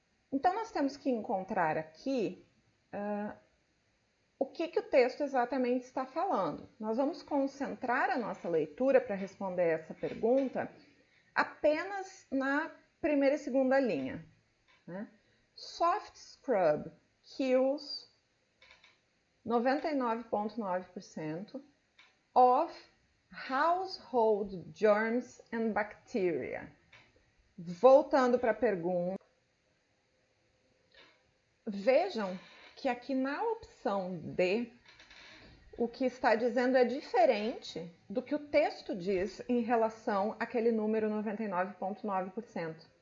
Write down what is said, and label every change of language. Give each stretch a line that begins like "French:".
Portuguese: Então, nós temos que encontrar aqui o que o texto exatamente está falando. Nós vamos concentrar a nossa leitura para responder essa pergunta apenas na primeira e segunda linha, né?
English: Soft scrub kills 99,9% of household germs and bacteria.
Portuguese: Voltando para a pergunta, vejam que aqui na opção D, o que está dizendo é diferente do que o texto diz em relação àquele número 99,9%.